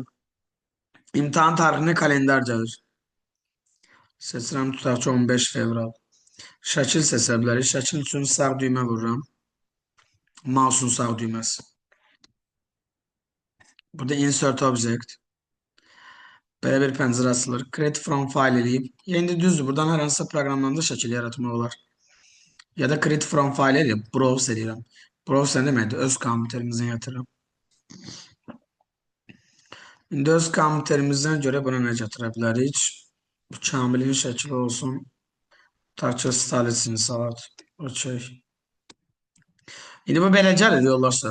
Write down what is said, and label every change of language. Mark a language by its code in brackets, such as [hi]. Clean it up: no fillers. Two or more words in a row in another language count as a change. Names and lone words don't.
[az] İmtahan tarixini kalendar gəlir. Seçirəm, tutaq ki, 15 fevral. Şəkil seçə bilərik. Şəkil üçün sağ düymə vururam. Mouse'un sağ düyməsi. Burada [en] insert object. [az] Belə bir pəncərə açılır. [en] Create from file [az] eləyib. İndi düzdür. Buradan hər hansısa proqramdan da şəkil yaratmaq olar. Ya da [en] create from file [az] eləyib. Browse eləyirəm. Browse nə deməkdir? Öz kompüterimizdən yatırıram. İndi öz kompüterimizdən görə buna nə gətirə bilərik? Bu Kamilin şəkli olsun. Tarçı stalisini salat. Okey. İndi bu belə gəlir yoldaşlar.